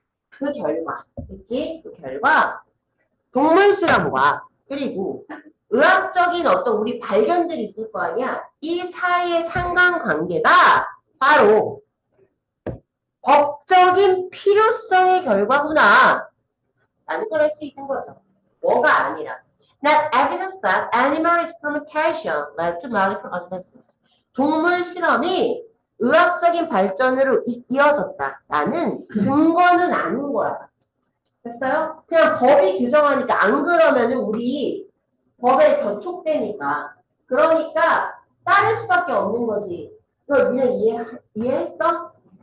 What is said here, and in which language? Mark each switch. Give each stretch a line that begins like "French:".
Korean: 그 결과, 그치? 그 결과 동물 실험과 그리고 의학적인 어떤 우리 발견들이 있을 거 아니야? 이 사이의 상관관계가 바로 법적인 필요성의 결과구나 라는 걸 알 수 있는 거죠. 뭐가 아니라
English: Not evidence that animal experimentation led to medical advances.
Korean: 동물 실험이 의학적인 발전으로 이어졌다라는 증거는 아닌 거야. 됐어요? 그냥 법이 규정하니까 안 그러면은 우리 법에 저촉되니까. 그러니까 따를 수밖에 없는 거지. 이거 니네 이해했어?